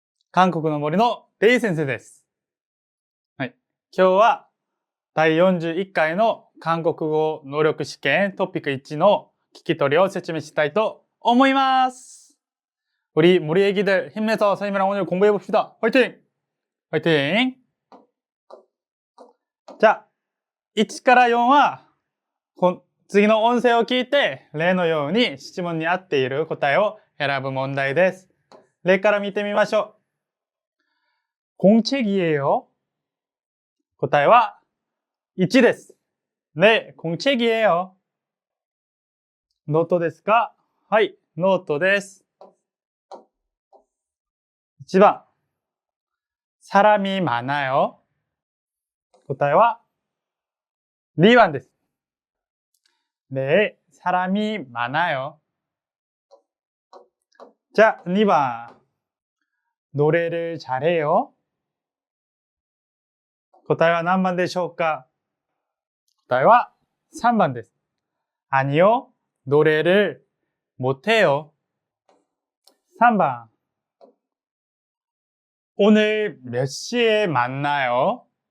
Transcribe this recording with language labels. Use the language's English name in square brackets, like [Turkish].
[Japanese] 韓国の森のデイ先生です。はい。今日は第41回の韓国語能力試験トピック1の聞き取りを説明したいと思います。 [Korean] 우리 무리 애기들 힘내서 선생님이랑 오늘 공부해 봅시다. 화이팅! 화이팅! 자, [Japanese] 1から4は次の音声を聞いて例のように質問に合っている答えを選ぶ問題です。例から見てみましょう。 [Korean] 공책이에요。 [Japanese] 答えは1です。 [Korean] 네、공책이에요。 [Japanese] ノートですか？はい、ノートです。 [Korean] 1番、사람이 많아요。 [Japanese] 答えは2番です。 [Korean] 네、사람이 많아요。じゃあ2番、노래를 잘해요。 [Japanese] 答えは何番でしょうか？答えは3番です。 [Korean] 아니요、노래를 못해요。 3番、오늘 몇 시에 만나요？